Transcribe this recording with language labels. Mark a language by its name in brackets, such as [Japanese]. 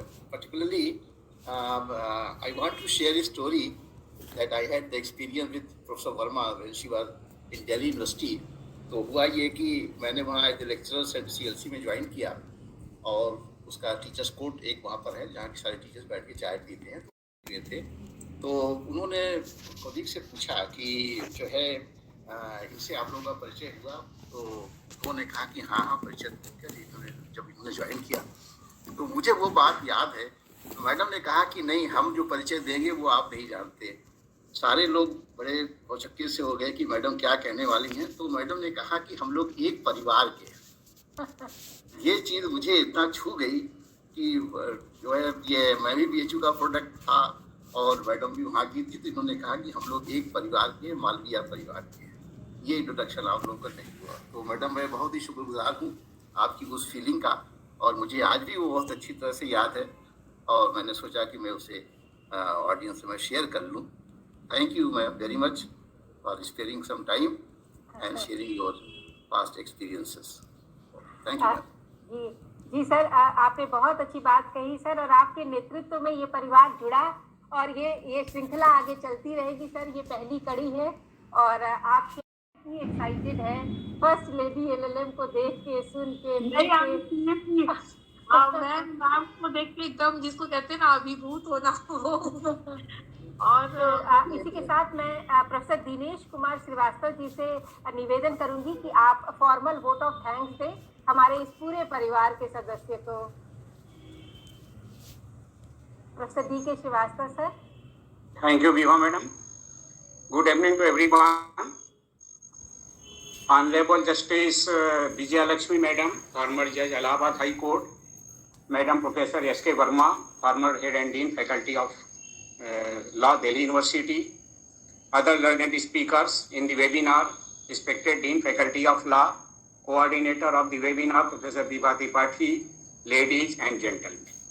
[English] Particularly, I want to share a story that I had the experience with Professor Verma when she was in Delhi University. [Hindi] तो हुआ ये कि मैंने वहाँ as lecturer CLC में join किया और उसका टीचर्स कोर्ट एक वहाँ पर है जहाँ के सारे टीचर्स बैठ के चाय पीते हैं तो थे। तो उन्होंने कलीग से पूछा कि जो है इनसे आप लोगों का परिचय हुआ, तो उन्होंने कहा कि हाँ परिचय जब इन्होंने ज्वाइन किया तो मुझे वो बात याद है। मैडम ने कहा कि नहीं, हम जो परिचय देंगे वो आप नहीं जानते। सारे लोग बड़े भौचक्के से हो गए कि मैडम क्या कहने वाली हैं। तो मैडम ने कहा कि हम लोग एक परिवार के हैं। ये चीज़ मुझे इतना छू गई कि जो है ये मैं भी BHU का प्रोडक्ट था और मैडम भी वहाँ की थी, तो इन्होंने कहा कि हम लोग एक परिवार के, मालवीय परिवार के हैं। ये इंट्रोडक्शन आप लोगों का नहीं हुआ। तो मैडम मैं बहुत ही शुक्रगुजार हूँ आपकी उस फीलिंग का, और मुझे आज भी वो बहुत अच्छी तरह से याद है और मैंने सोचा कि मैं उसे ऑडियंस में शेयर कर लूँ। [English] Thank you very much for sparing some time and sharing your past experiences. Thank you, ma'am. [Hindi] Ji ji sir, आपने बहुत अच्छी बात कही सर, और आपके नेतृत्व में ये परिवार जुड़ा और ये श्रृंखला आगे चलती रहेगी सर। ये पहली कड़ी है और आप इतनी एक्साइटेड है फर्स्ट लेडी LLM को देख के, सुन के, मैम को देख के एकदम जिसको कहते हैं ना अभिभूत होना हो। और इसी के साथ मैं प्रोफेसर दिनेश कुमार श्रीवास्तव जी से निवेदन करूंगी कि आप फॉर्मल वोट ऑफ थैंक्स दें हमारे इस पूरे परिवार के सदस्य को। Professor DK Srivastava sir. [English] Thank you, Viva madam. Good evening to everyone. Honorable Justice Vijaya Lakshmi madam, former Judge Allahabad High Court, Madam Professor S.K. Verma, former Head and Dean Faculty of Law, Delhi University, other learned speakers in the webinar, respected Dean Faculty of Law, coordinator of the webinar, Professor Vibha Tripathi, ladies and gentlemen.